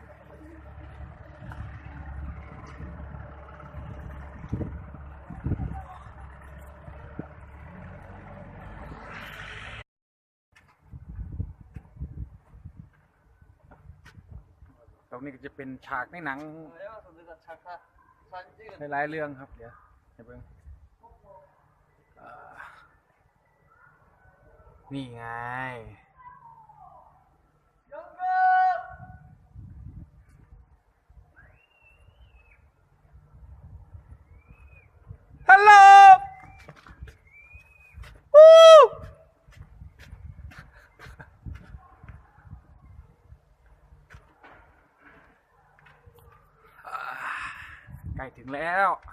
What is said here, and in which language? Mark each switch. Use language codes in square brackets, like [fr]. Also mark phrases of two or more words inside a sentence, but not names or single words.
[th] ตรงนี้ก็จะเป็นฉากในหนัง [ko] 내가 잠깐 사진 찍은 [th] หลายๆเรื่องครับเดี๋ยวเพิ่งนี่ไง ฮัลโหลใกล้ถึงแล้ว